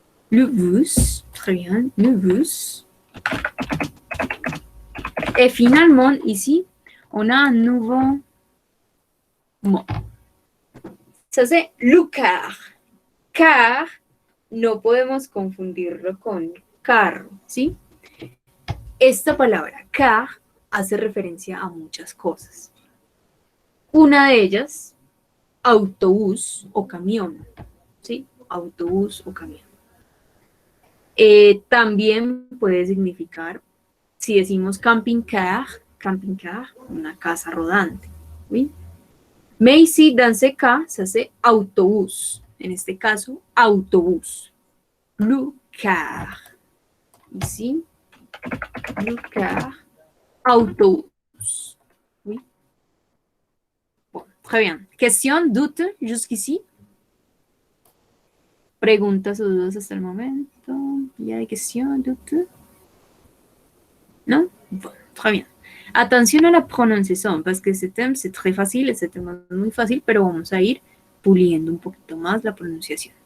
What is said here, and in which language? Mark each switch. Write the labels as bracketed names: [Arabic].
[French] Le bus. Très bien, le bus. Et finalement, ici, on a un nouveau mot. Ça, c'est le car. [Spanish] Car, no podemos confundirlo con carro, ¿sí? Esta palabra, car, hace referencia a muchas cosas. Una de ellas, autobús o camión, ¿sí? Autobús o camión. También puede significar, si decimos camping car, una casa rodante, ¿sí? [French] Mais ici, dans ce cas, ça c'est autobús. [Spanish] En este caso, autobús. [French] Le car. Ici, le car, autobús. Oui. Bon, très bien. Question, doute jusqu'ici? [Spanish] Preguntas o dudas hasta el momento. ¿Ya hay [French] question, doute? Non? Bon, très bien. [Spanish] Atención a la pronunciación, [French] parce que [Spanish] este tema es [French] très facile, [Spanish] este tema es muy fácil, pero vamos a ir puliendo un poquito más la pronunciación.